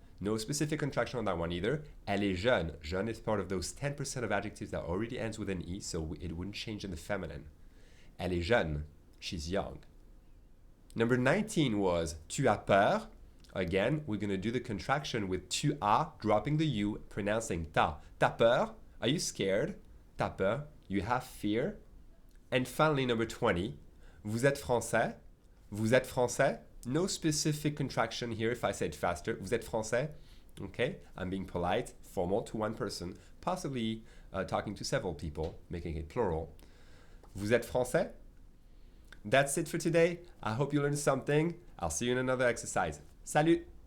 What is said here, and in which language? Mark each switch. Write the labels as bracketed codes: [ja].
[en] No specific contraction on that one either. [fr] Elle est jeune. [en] Jeune is part of those 10% of adjectives that already ends with an E, so it wouldn't change in the feminine. Elle est jeune. She's young. Number 19 was [fr] tu as peur. [en] Again, we're going to do the contraction with tu as, dropping the U, pronouncing ta. [fr] T'as peur? [en] Are you scared? T'as peur? You have fear? And finally, number 20, [fr] vous êtes français? Vous êtes français? [en] No specific contraction here if I say it faster. Vous êtes français? Okay, I'm being polite, formal to one person, possibly talking to several people, making it plural. [fr] Vous êtes français? [en] That's it for today. I hope you learned something. I'll see you in another exercise. Salut!